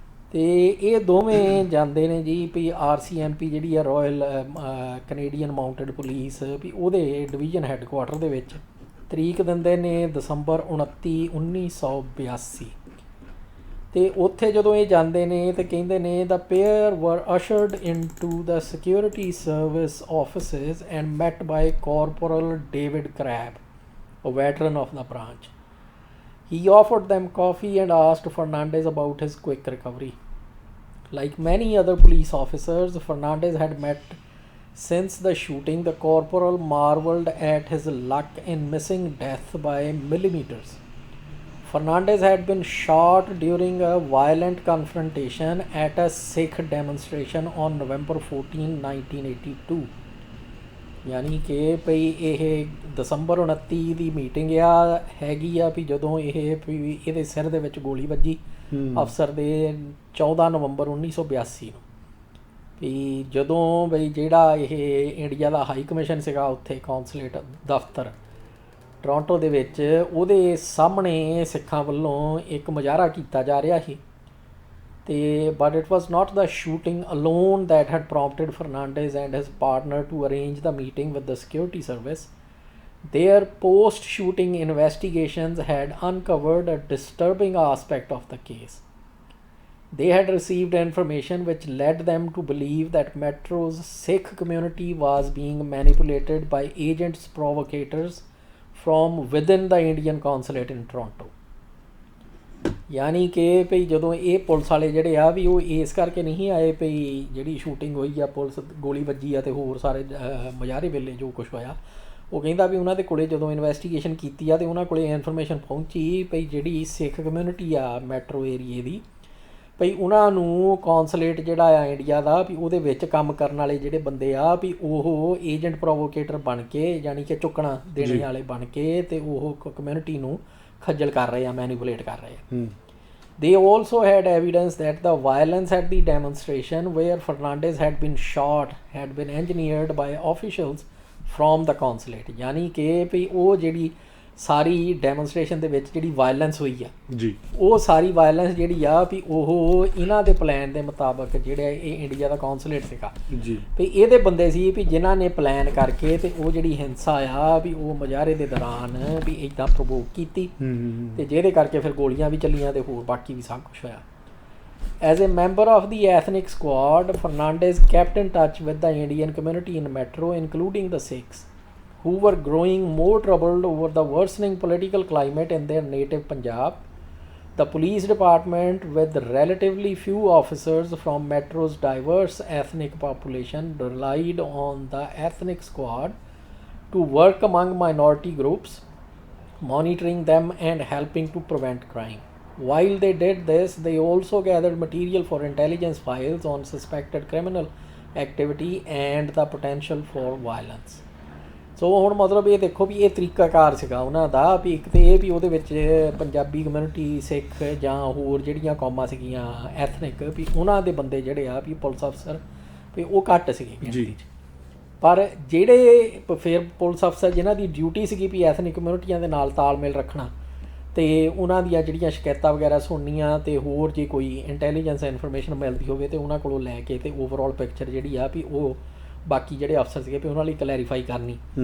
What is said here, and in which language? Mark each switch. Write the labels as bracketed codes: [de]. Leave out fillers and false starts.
[pa] ਅਤੇ ਇਹ ਦੋਵੇਂ ਜਾਂਦੇ ਨੇ ਜੀ ਵੀ RCMP ਜਿਹੜੀ ਆ ਰਾਇਲ ਕੈਨੇਡੀਅਨ ਮਾਊਂਟਡ ਪੁਲਿਸ ਵੀ ਉਹਦੇ ਡਿਵੀਜ਼ਨ ਹੈੱਡਕੁਆਟਰ ਦੇ ਵਿੱਚ ਤਰੀਕ ਦਿੰਦੇ ਨੇ ਦਸੰਬਰ 29, 1982। ਅਤੇ ਉੱਥੇ ਜਦੋਂ ਇਹ ਜਾਂਦੇ ਨੇ ਤਾਂ ਕਹਿੰਦੇ ਨੇ [en] The pair were ushered into the security service offices and met by corporal David Crabb, a veteran of the branch. He offered them coffee and asked Fernandez about his quick recovery. Like many other police officers Fernandez had met since the shooting, the corporal marveled at his luck in missing death by millimeters. Fernandez had been shot during a violent confrontation at a Sikh demonstration on November 14, 1982. [pa] ਯਾਨੀ ਕਿ ਭਈ ਇਹ ਦਸੰਬਰ 29 ਦੀ meeting ਹੈਗੀ ਆ ਵੀ ਜਦੋਂ ਵੀ ਇਹਦੇ ਸਿਰ ਦੇ ਵਿੱਚ ਗੋਲੀ ਵੱਜੀ ਅਫਸਰ ਦੇ 14 ਨਵੰਬਰ 1982 ਨੂੰ। ਵੀ ਜਦੋਂ ਬਈ ਜਿਹੜਾ ਇਹ ਇੰਡੀਆ ਦਾ ਹਾਈ ਕਮਿਸ਼ਨ ਸੀਗਾ ਉੱਥੇ ਕੌਂਸਲੇਟ ਦਫ਼ਤਰ ਟੋਰਾਂਟੋ ਦੇ ਵਿੱਚ, ਉਹਦੇ ਸਾਹਮਣੇ ਸਿੱਖਾਂ ਵੱਲੋਂ ਇੱਕ ਮੁਜ਼ਾਹਰਾ ਕੀਤਾ ਜਾ ਰਿਹਾ ਸੀ। [en] But it was not the shooting alone that had prompted Fernandez and his partner to arrange the meeting with the security service. Their post-shooting investigations had uncovered a disturbing aspect of the case. They had received information which led them to believe that Metro's Sikh community was being manipulated by agents provocators from within the Indian consulate in Toronto. [pa] ਯਾਨੀ ਕਿ ਭਈ ਜਦੋਂ ਇਹ police ਵਾਲੇ ਜਿਹੜੇ ਆ ਵੀ ਉਹ ਇਸ ਕਰਕੇ ਨਹੀਂ ਆਏ ਭਈ ਜਿਹੜੀ ਸ਼ੂਟਿੰਗ ਹੋਈ ਆ, ਪੁਲਿਸ ਗੋਲੀ ਵੱਜੀ ਆ ਅਤੇ ਹੋਰ ਸਾਰੇ ਮੁਜ਼ਾਹਰੇ ਵੇਲੇ ਜੋ ਕੁਛ ਹੋਇਆ, ਉਹ ਕਹਿੰਦਾ ਵੀ ਉਹਨਾਂ ਦੇ ਕੋਲ ਜਦੋਂ ਇਨਵੈਸਟੀਗੇਸ਼ਨ ਕੀਤੀ ਆ ਅਤੇ ਉਹਨਾਂ ਕੋਲ ਇਨਫੋਰਮੇਸ਼ਨ ਪਹੁੰਚੀ ਭਈ ਜਿਹੜੀ ਸਿੱਖ ਕਮਿਊਨਿਟੀ ਆ ਮੈਟਰੋ ਏਰੀਏ ਦੀ, ਭਈ ਉਹਨਾਂ ਨੂੰ ਕੌਂਸਲੇਟ ਜਿਹੜਾ ਆ ਇੰਡੀਆ ਦਾ ਵੀ ਉਹਦੇ ਵਿੱਚ ਕੰਮ ਕਰਨ ਵਾਲੇ ਜਿਹੜੇ ਬੰਦੇ ਆ ਵੀ ਉਹ ਏਜੰਟ ਪ੍ਰੋਵੋਕੇਟਰ ਬਣ ਕੇ, ਯਾਨੀ ਕਿ ਚੁੱਕਣਾ ਦੇਣੇ ਵਾਲੇ ਬਣ ਕੇ ਅਤੇ ਉਹ ਕਮਿਊਨਿਟੀ ਨੂੰ ਖੱਜਲ ਕਰ ਰਹੇ ਆ, ਮੈਨੀਪੂਲੇਟ ਕਰ ਰਹੇ ਆ। [en] They also had evidence that the violence at the demonstration where Fernandez had been shot had been engineered by officials from the consulate. [pa] ਯਾਨੀ ਕਿ ਵੀ ਉਹ ਜਿਹੜੀ ਸਾਰੀ ਡੈਮੋਨਸਟ੍ਰੇਸ਼ਨ ਦੇ ਵਿੱਚ ਜਿਹੜੀ ਵਾਇਲੈਂਸ ਹੋਈ ਆ ਜੀ, ਉਹ ਸਾਰੀ ਵਾਇਲੈਂਸ ਜਿਹੜੀ ਆ ਵੀ ਉਹ ਇਹਨਾਂ ਦੇ ਪਲਾਨ ਦੇ ਮੁਤਾਬਕ ਜਿਹੜਾ ਇਹ ਇੰਡੀਆ ਦਾ ਕੌਂਸੂਲੇਟ ਸੀਗਾ ਜੀ, ਵੀ ਇਹਦੇ ਬੰਦੇ ਸੀ ਵੀ ਜਿਨ੍ਹਾਂ ਨੇ ਪਲਾਨ ਕਰਕੇ ਤੇ ਉਹ ਜਿਹੜੀ ਹਿੰਸਾ ਆ ਵੀ ਉਹ ਮੁਜ਼ਾਹਰੇ ਦੇ ਦੌਰਾਨ ਵੀ ਇੱਦਾਂ ਪ੍ਰਵੋਕ ਕੀਤੀ ਤੇ ਜਿਹਦੇ ਕਰਕੇ ਫਿਰ ਗੋਲੀਆਂ ਵੀ ਚੱਲੀਆਂ ਤੇ ਹੋਰ ਬਾਕੀ ਵੀ ਸਭ ਕੁਛ ਹੋਇਆ। [en] As a member of the ethnic squad, Fernandez kept in touch with the Indian community in Metro, including the Sikhs, who were growing more troubled over the worsening political climate in their native Punjab. The police department, with relatively few officers from Metro's diverse ethnic population, relied on the ethnic squad to work among minority groups, monitoring them and helping to prevent crime. While they did this, they also gathered material for intelligence files on suspected criminal activity and the potential for violence. [pa] ਸੋ ਹੁਣ ਮਤਲਬ ਇਹ ਦੇਖੋ ਵੀ ਇਹ ਤਰੀਕਾਕਾਰ ਸੀਗਾ ਉਹਨਾਂ ਦਾ ਵੀ ਇੱਕ ਤਾਂ ਇਹ ਵੀ ਉਹਦੇ ਵਿੱਚ ਪੰਜਾਬੀ ਕਮਿਊਨਿਟੀ, ਸਿੱਖ ਜਾਂ ਹੋਰ ਜਿਹੜੀਆਂ ਕੌਮਾਂ ਸੀਗੀਆਂ ਐਥਨਿਕ, ਵੀ ਉਹਨਾਂ ਦੇ ਬੰਦੇ ਜਿਹੜੇ ਆ ਵੀ ਪੁਲਿਸ ਅਫਸਰ ਵੀ ਉਹ ਘੱਟ ਸੀਗੇ ਗਿਣਤੀ 'ਚ। ਪਰ ਜਿਹੜੇ ਫਿਰ ਪੁਲਿਸ ਅਫਸਰ ਜਿਨ੍ਹਾਂ ਦੀ ਡਿਊਟੀ ਸੀਗੀ ਵੀ ਐਥਨਿਕ ਕਮਿਊਨਿਟੀਆਂ ਦੇ ਨਾਲ ਤਾਲਮੇਲ ਰੱਖਣਾ ਅਤੇ ਉਹਨਾਂ ਦੀਆਂ ਜਿਹੜੀਆਂ ਸ਼ਿਕਾਇਤਾਂ ਵਗੈਰਾ ਸੁਣਨੀਆਂ ਅਤੇ ਹੋਰ ਜੇ ਕੋਈ ਇੰਟੈਲੀਜੈਂਸ ਇਨਫੋਰਮੇਸ਼ਨ ਮਿਲਦੀ ਹੋਵੇ ਤਾਂ ਉਹਨਾਂ ਕੋਲੋਂ ਲੈ ਕੇ ਅਤੇ ਓਵਰਆਲ ਪਿਕਚਰ ਜਿਹੜੀ ਆ ਵੀ ਉਹ ਬਾਕੀ ਜਿਹੜੇ ਅਫਸਰ ਸੀਗੇ ਵੀ ਉਹਨਾਂ ਲਈ ਕਲੈਰੀਫਾਈ ਕਰਨੀ।